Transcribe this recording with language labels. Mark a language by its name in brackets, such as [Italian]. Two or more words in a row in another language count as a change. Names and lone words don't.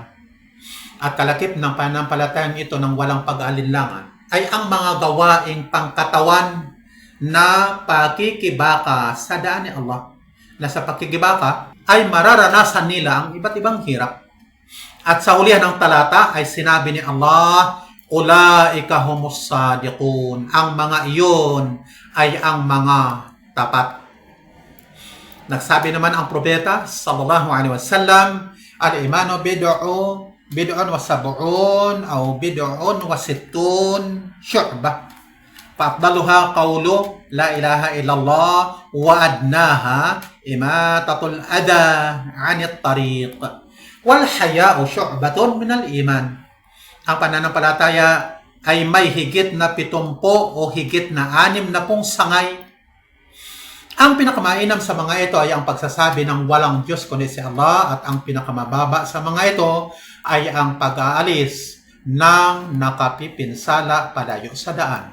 [Filipino] At kalakip ng pananampalatayang ito ng walang pag-aalinlangan ay ang mga gawaing pangkatawan na pakikibaka sa daan ni Allah. Na sa pakikibaka ay mararanasan nila ang iba't ibang hirap. At sa hulihan ng talata ay sinabi ni Allah, [Arabic] أولئك هم الصادقون. [Filipino] Ang mga iyon ay ang mga tapat. Nagsabi naman ang propeta [Arabic] صلى الله عليه وسلم الإيمان بضع وسبعون أو بضع وستون شعبة. فأفضلها قول لا إله إلا الله وأدناها إماطة الأذى عن الطريق والحياء شعبة من الإيمان. [Filipino] Ang pananampalataya ay may higit na 70 o higit na 60 sangay. Ang pinakamainam sa mga ito ay ang pagsasabi ng walang Diyos kundi si Allah, at ang pinakamababa sa mga ito ay ang pag-aalis ng nakapipinsala palayo sa daan.